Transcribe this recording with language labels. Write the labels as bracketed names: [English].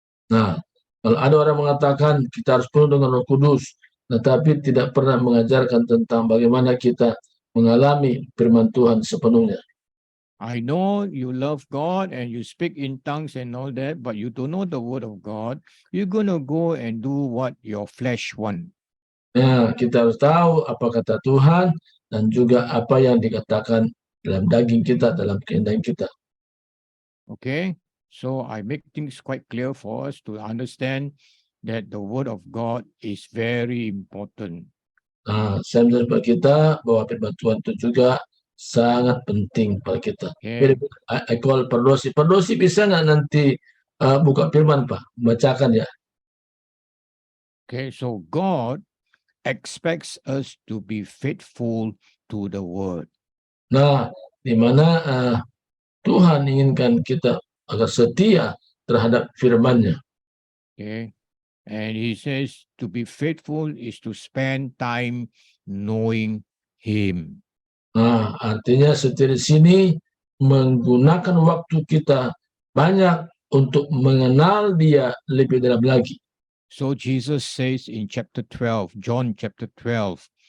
[Indonesian] Nah, Kalau ada orang mengatakan kita harus penuh dengan Roh Kudus, tetapi tidak pernah mengajarkan tentang bagaimana kita mengalami firman Tuhan sepenuhnya. [English] I know you love God and you speak in tongues and all that, but you don't know the word of God. You're going to go and do what your flesh want. [Indonesian] Nah, kita harus tahu apa kata Tuhan dan juga apa yang dikatakan dalam daging kita, dalam kehendak kita. [English] Okay? So I make things quite clear for us to understand that the word of God is very important. [Indonesian] Nah, saya menjelaskan kita bahwa firman Tuhan itu juga sangat penting pada kita. [English] Okay? I call [Indonesian] Perdosi. Perdosi bisa nggak nanti buka firman, Pak? Bacakan ya. [English] Okay, so God expects us to be faithful to the word. [Indonesian] Nah, di mana Tuhan inginkan kita agar setia terhadap firman-Nya. [English] Okay? And he says to be faithful is to spend time knowing him. [Indonesian] Nah, artinya setia di sini menggunakan waktu kita banyak untuk mengenal Dia lebih dalam lagi. [English] So Jesus says in chapter 12, John chapter 12,